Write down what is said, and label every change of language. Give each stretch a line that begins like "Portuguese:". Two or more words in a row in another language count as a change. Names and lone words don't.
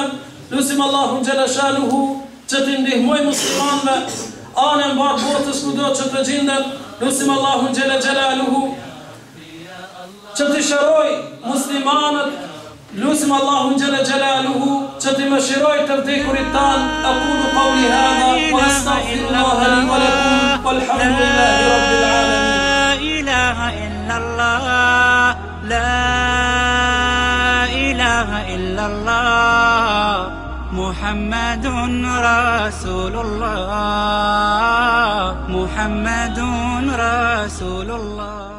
Albanian: Lutim Allahu
Arabic: جل شأنه
Albanian: që të ndihmoj muslimanëve anën barë botës kudo që të gjindet. Lusim Allahun
Arabic: جل جلاله
Albanian: që të shëroj muslimanët. Lusim Allahun
Arabic: جل جلاله
Albanian: që të mëshiroj të vdekurit tanë.
Arabic: أقول قولي هذا وأستغفر الله لي ولكم والحمد لله رب العالمين. لا إله إلا الله لا إله إلا الله محمد رسول الله محمد رسول الله, Muhammadun Rasulullah.